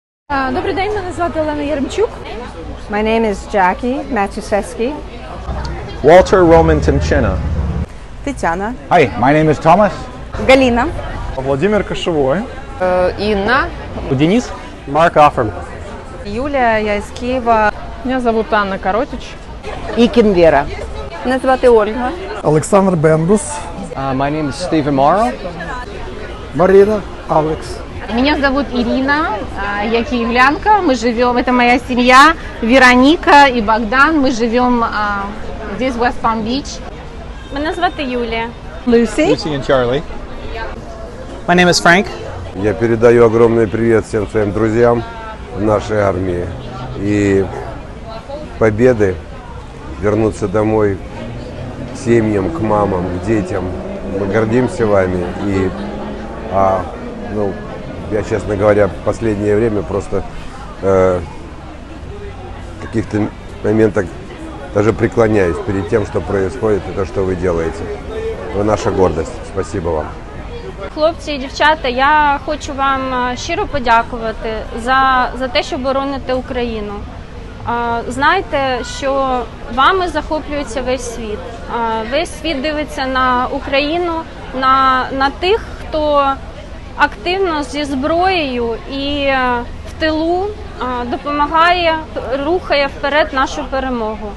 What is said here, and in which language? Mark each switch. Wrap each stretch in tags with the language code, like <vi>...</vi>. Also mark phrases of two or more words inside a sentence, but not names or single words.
<uk>Добрий день, мене звати Олена Яремчук.</uk> <en>My name is Jackie Matuszewski. Walter Roman Timchina.</en> <uk>Тетяна.</uk> <en>Hi, my name is Thomas.</en> <uk>Галина.</uk> <ru>Владимир Кошевой.</ru> <uk>Інна. Денис.</uk> <en>Mark Offerman.</en> <uk>Юлія, я із Києва.</uk> <ru>Меня зовут Анна Коротич.</ru> <uk>Ікін Віра. Мене звати Ольга. Олександр Бендус.</uk> <en>My name is Stephen Morrow.</en> <uk>Марина. Алекс.</uk> <ru>Меня зовут Ирина, я киевлянка, мы живем, это моя семья, Вероника и Богдан, мы живем здесь, в West Palm Beach.</ru> <uk>Мене звати Юлія. Люсі.</uk> <en>Lucy and Charlie. My name is Frank.</en> <ru>Я передаю огромный привет всем своим друзьям в нашей армии. И победы, вернуться домой к семьям, к мамам, к детям. Мы гордимся вами. И, я, честно говоря, в последнее время просто в каких-то моментах даже преклоняюсь перед тем, что происходит, и то, что вы делаете. Вы наша гордость. Спасибо вам.</ru> <uk>Хлопці і дівчата, я хочу вам щиро подякувати за те, що бороните Україну. Знайте, що вами захоплюється весь світ. Весь світ дивиться на Україну, на тих, хто активно зі зброєю і в тилу допомагає, рухає вперед нашу перемогу.</uk>